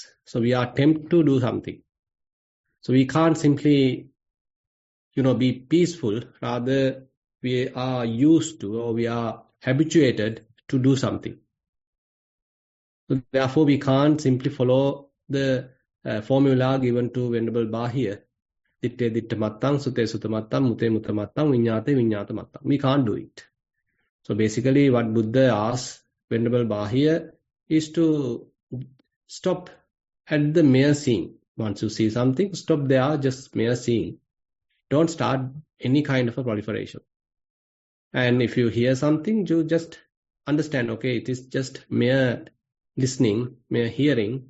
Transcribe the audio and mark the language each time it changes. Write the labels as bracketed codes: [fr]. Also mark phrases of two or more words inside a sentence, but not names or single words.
[en] So we are tempted to do something. So we can't simply, be peaceful. Rather, we are used to, or we are habituated to do something. So therefore, we can't simply follow the formula given to Venerable Bahir. [pi] Ditte ditte mattang, sute sutta mattang, mute mute mattang, viññāte viññāta mattang. [en] We can't do it. So basically, what Buddha asks Venerable Bahir is to stop at the mere seeing. Once you see something, stop there, just mere seeing. Don't start any kind of a proliferation. And if you hear something, you just understand, okay, it is just mere listening, mere hearing.